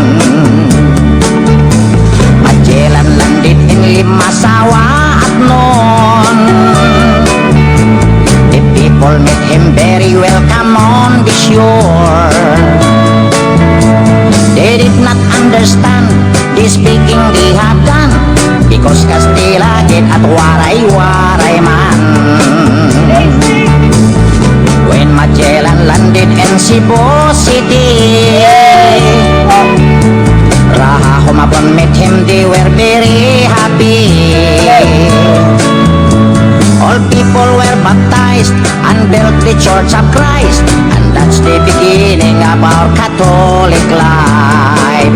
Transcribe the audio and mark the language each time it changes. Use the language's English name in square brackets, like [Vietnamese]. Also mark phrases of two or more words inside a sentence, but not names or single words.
[English] Magellan landed in Limasawa at noon. The people met him very welcome on the shore. They did not understand the speaking they had done because Castilla get at waray-waray man. When Magellan landed in Cebu City, Raha Humabon met him, they were very happy. All people were baptized and built the Church of Christ, and that's the beginning of our Catholic life.